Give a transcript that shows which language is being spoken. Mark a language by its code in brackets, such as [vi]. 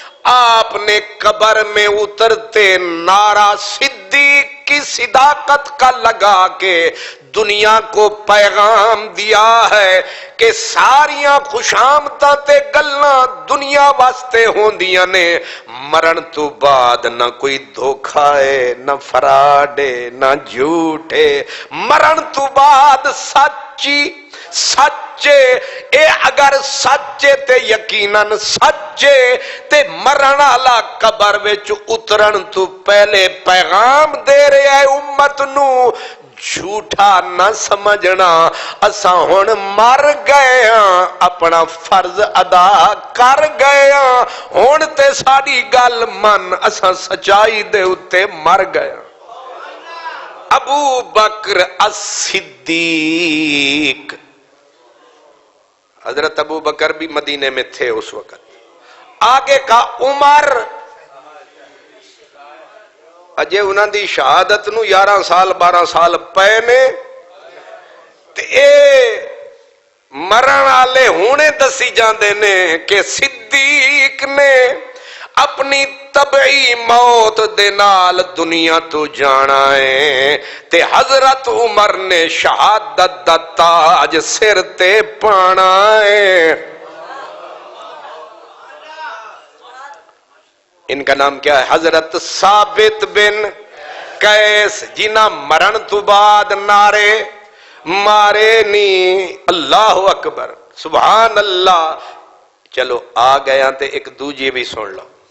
[ur] آپ نے قبر میں اترتے نعرہ صدیق کی صداقت کا لگا کے دنیا کو پیغام دیا ہے کہ [pa] ساریاں خوشامداں تے گلاں دنیا واسطے ہوندیاں نے، مرن تو بعد نہ کوئی دھوکھا ہے، نہ فراڈ ہے، نہ جھوٹ ہے. مرن تو بعد سچی سچے. اے اگر سچے تے یقیناً سچے تے مرن والا قبر وچ اترن تو پہلے پیغام دے رہا ہے امت نو، جھوٹا نہ سمجھنا. اساں ہن مر گئے ہاں، اپنا فرض ادا کر گئے ہاں. ہن تے ساڈی گل من، اساں سچائی دے اتے مر گئے ہاں. ابو بکر الصدیق. [ur] حضرت ابو بکر بھی مدینے میں تھے اس وقت. آگے کا عمر. [pa] اجے انہاں دی شہادت نو 11 سال 12 سال پے نے تے اے مرن والے ہونے دسی جاندے نے کہ صدیق نے اپنی طبعی موت دے نال دنیا تو جانا ہے تے حضرت عمر نے شہادت دا تاج سر تے پانا ہے. [ur] ان کا نام کیا ہے؟ حضرت ثابت بن قیس، [pa] جنہ مرن تو بعد نعرے مارے نی [ur] اللہ اکبر سبحان اللہ. [pa] چلو آ گیا تے ایک دوجی بھی سن لو.